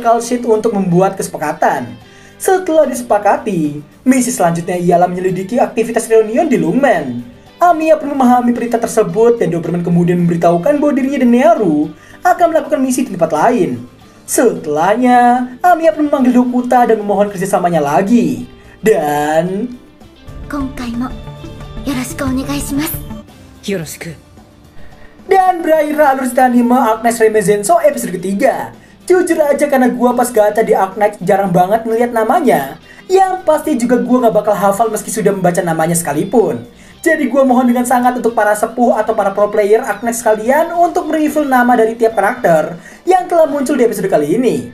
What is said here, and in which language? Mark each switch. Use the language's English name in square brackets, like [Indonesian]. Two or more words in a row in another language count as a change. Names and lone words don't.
[Indonesian] Kalsit untuk membuat kesepakatan. Setelah disepakati, misi selanjutnya ialah menyelidiki aktivitas reunion di Lungmen. Amiya pun memahami perintah tersebut dan Doberman kemudian memberitahukan bahwa dirinya dan Nearu akan melakukan misi di tempat lain. Setelahnya, Amiya pun memanggil Dokuta dan memohon kerjasamanya lagi. Dan... [Japanese] 今回もよろしくお願いします。よろしく。 [Indonesian] Dan berakhir alur cerita anime Arc Knight Remezenso episode ketiga. Jujur aja karena gua pas gacha di Arc Knight jarang banget ngeliat namanya. Yang pasti juga gua gak bakal hafal meski sudah membaca namanya sekalipun. Jadi gua mohon dengan sangat untuk para sepuh atau para pro player Arc Knight sekalian untuk mereview nama dari tiap karakter yang telah muncul di episode kali ini.